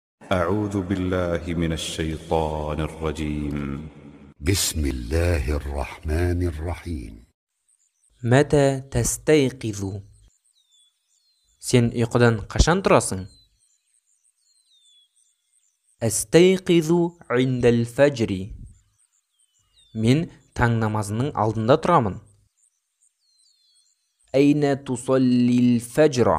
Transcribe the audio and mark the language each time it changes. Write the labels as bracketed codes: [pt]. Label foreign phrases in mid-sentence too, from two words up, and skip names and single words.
[ar] أعوذ بالله من الشيطان الرجيم. بسم الله الرحمن الرحيم. متى تستيقظ؟ [uz] Sen uyqudan qachon turasan? [ar] أستيقظ عند الفجر. [uz] Men tang namozining oldinda turaman. [ar] أين تصلي الفجر.